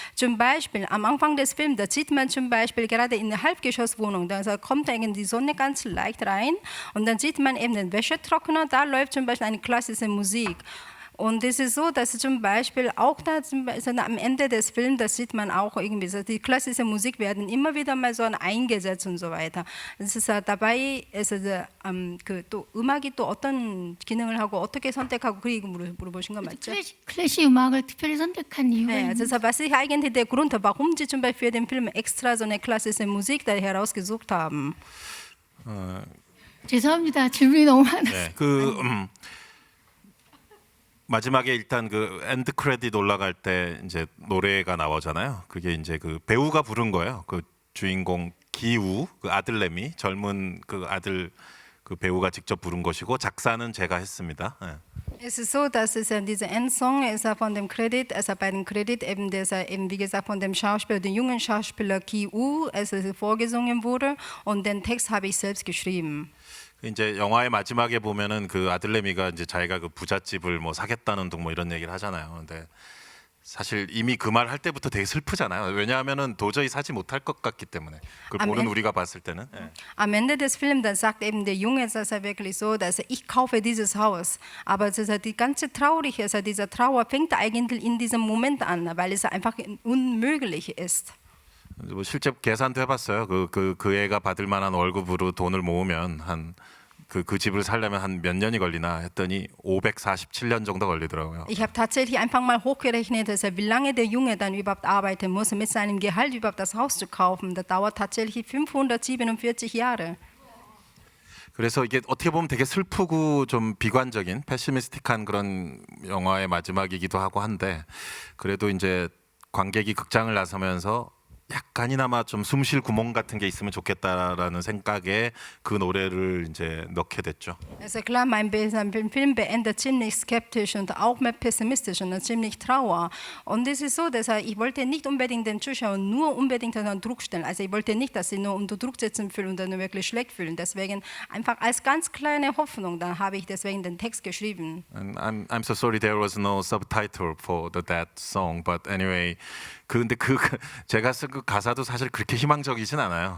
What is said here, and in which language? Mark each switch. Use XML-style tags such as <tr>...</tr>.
<de>Zum Beispiel am Anfang des Films, da sieht man zum Beispiel gerade in der Halbgeschosswohnung, da kommt eigentlich die Sonne ganz leicht rein und dann sieht man eben den Wäschetrockner, da läuft zum Beispiel eine klassische Musik. Und es ist so, dass zum Beispiel auch am Ende des Films, das sieht man auch irgendwie, so, die klassische Musik werden immer wieder mal so eingesetzt und so weiter.</de> <ko>그래서 dabei 또 음악이 또 어떤 기능을 하고 어떻게 선택하고 그 얘기 물어보신 거 맞죠? 클래식 음악을 특별히 선택한 이유가</ko> <de>네, also was ist eigentlich der Grund, warum Sie zum Beispiel für den Film extra so eine klassische Musik da herausgesucht haben?</de> <ko>죄송합니다. 질문이 너무 많아요. 네, 마지막에 일단 그 엔드 크레딧 올라갈 때 이제 노래가 나오잖아요. 그게 이제 그 배우가 부른 거예요. 그 주인공 기우, 그 아들내미, 젊은 그 아들 그 배우가 직접 부른 것이고 작사는 제가 했습니다. 네.</ko> <de>Es ist so, dass dieser Endsong ist von dem Credit, also bei dem Credit eben, eben wie gesagt von dem Schauspieler, dem jungen Schauspieler Ki-woo, vorgesungen wurde und den Text habe ich selbst geschrieben.</de> <ko>이제 영화의 마지막에 보면은 그 아들내미가 이제 자기가 그 부잣집을 뭐 사겠다는 둥 뭐 이런 얘기를 하잖아요. 근데 사실 이미 그 말 할 때부터 되게 슬프잖아요. 왜냐하면은 도저히 사지 못할 것 같기 때문에. 그걸 보는 우리가 봤을 때는. 예.</ko> <de>Am Ende des Films, dann sagt eben der Junge, dass wirklich so, dass ich kaufe dieses Haus. Aber die ganze Traurige, diese Trauer fängt eigentlich in diesem Moment an, weil es einfach unmöglich ist.</de> <ko>뭐 실제 계산도 해봤어요. 그 애가 받을 만한 월급으로 돈을 모으면 그 집을 살려면 한 몇 년이 걸리나 했더니 547년 정도 걸리더라고요.</ko> <de>Ich habe tatsächlich einfach mal hochgerechnet, wie lange der Junge dann überhaupt arbeiten muss, mit seinem Gehalt überhaupt das Haus zu kaufen. Das dauert tatsächlich 547 Jahre.</de> <ko>그래서 이게 어떻게 보면 되게 슬프고 좀 비관적인 패시미스틱한 그런 영화의 마지막이기도 하고 한데 그래도 이제 관객이 극장을 나서면서 약간이나마 좀 숨쉴 구멍 같은 게 있으면 좋겠다라는 생각에 그 노래를 이제 넣게 됐죠.</ko> <de>Also klar, mein Film beendet ziemlich skeptisch und auch mehr pessimistisch und ziemlich trauer. Und es ist so, dass ich wollte nicht unbedingt den Zuschauern nur unbedingt unter Druck stellen. Also ich wollte nicht, dass sie nur unter Druck sitzen fühlen und dann wirklich schlecht fühlen. Deswegen einfach als ganz kleine Hoffnung, dann habe ich deswegen den Text geschrieben.</de> <en>And I'm so sorry there was no subtitle for that song, but anyway.</en> <ko>근데 제가 쓴 그 가사도 사실 그렇게 희망적이진 않아요.</ko>